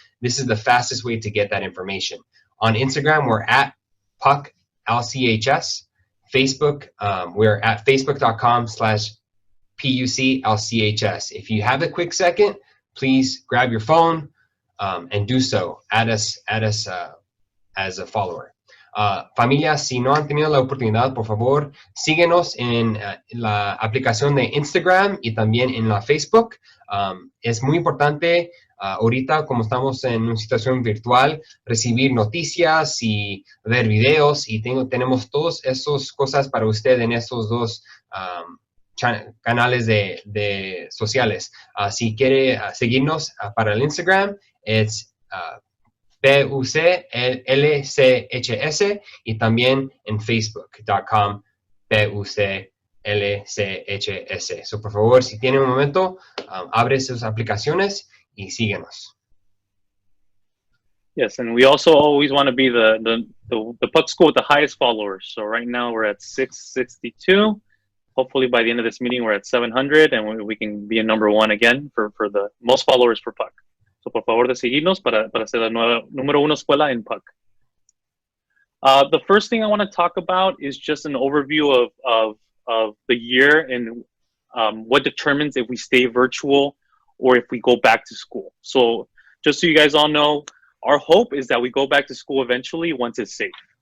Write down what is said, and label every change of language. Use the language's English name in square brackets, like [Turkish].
[English] This is the fastest way to get that information. On Instagram, we're at PUC LCHS. Facebook, we're at facebook.com/PUC LCHS. If you have a quick second, please grab your phone and do so. Add us as a follower. [Spanish] Familia, si no han tenido la oportunidad, por favor, síguenos en la aplicación de Instagram y también en la Facebook. Es muy importante ahorita, como estamos en una situación virtual, recibir noticias y ver videos, y tenemos todas esas cosas para usted en esos dos canales de sociales. Si quiere seguirnos para el Instagram, es PUC LCHS, y también en facebook.com PUC LCHS. So, por favor, si tiene un momento, abre sus aplicaciones y síguenos. [English] Yes, and we also always want to be the PUC school with the highest followers. So right now we're at 662. Hopefully by the end of this meeting we're at 700, and we can be a #1 again for the most followers for PUC. [Spanish] So por favor de seguirnos para ser la #1 escuela en PUC. [English] The first thing I want to talk about is just an overview of the year and what determines if we stay virtual or if we go back to school. So just so you guys all know, our hope is that we go back to school eventually once it's safe.